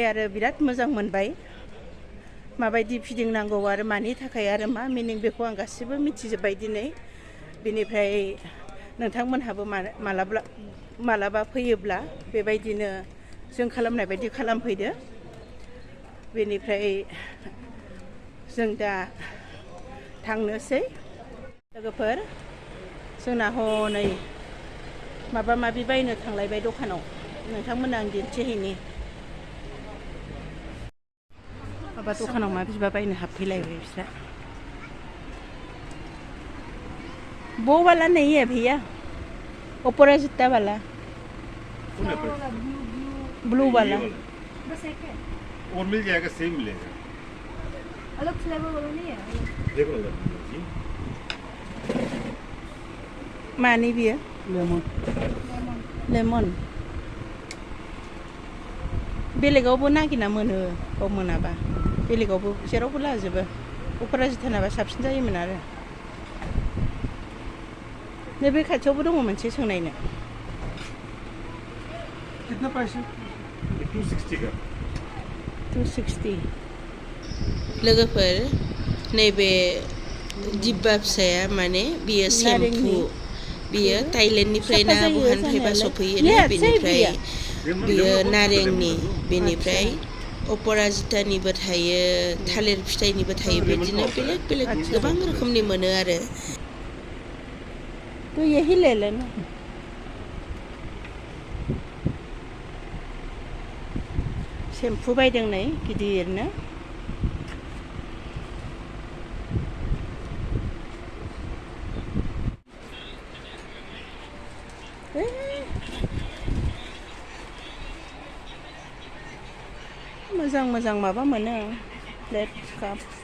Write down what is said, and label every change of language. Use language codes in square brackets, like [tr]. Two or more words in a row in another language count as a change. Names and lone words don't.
[brx] आरो बिराद मोजां मोनबाय माबायदि फिदिंनांगौ आरो मानि थाखाय आरो मा मिनिं बेखौ आं गासिबो मिथिजोब्बाय दिनै बेनिफ्राय नोंथांमोनहाबो मालाबा फैयोब्ला बेबायदिनो जों खालामनाय बायदि खालामफैदो बेनिफ्राय जों दा थांनोसै लोगोफोर जोंना हनै माबा माबि बायनो थांलायबाय दखानाव नोंथांमोननो आं दिन्थिहैनि माबा दखानाव मा बिबा बायनो हाबफैलायबाय बिस्रा [hi] वो वाला नहीं है भैया ऊपर जूता वाला ब्लू वाला [en] The second. [hi] और मिल जाएगा, सेम मिलेगा। अलग फ्लेवर वाला नहीं है देखो अलग जी। [brx] मानी बियो लेमन लेमन बेलेगावबो नागिरना मोनो बाव मोनाबा बेलेगावबो जेरावबो लाजोबो अपराजितानाबा साबसिन जायोमोन आरो नैबे खाथियावबो दङ मोनसे सोंनायनो [hi] कितना प्राइस है 260 का [brx] 260 लोगोफोर नैबे दिब्बा फिसाया माने बियो सेम्पु बियो थाइलेण्डनिफ्राय ना बहानिफ्रायबा सफैयो ना बेनिफ्राय बियो नारेंनि बेनिफ्राय अपराजितानिबो थायो थालिर फिथाइनिबो थायो बिदिनो बेलेग बेलेग गोबां रोखोमनि मोनो आरो [hi] तो यही ले लेना [brx] सेम्पु बायदों नै गिदिरनो मोजां मोजां माबा मोनो प्लेट काप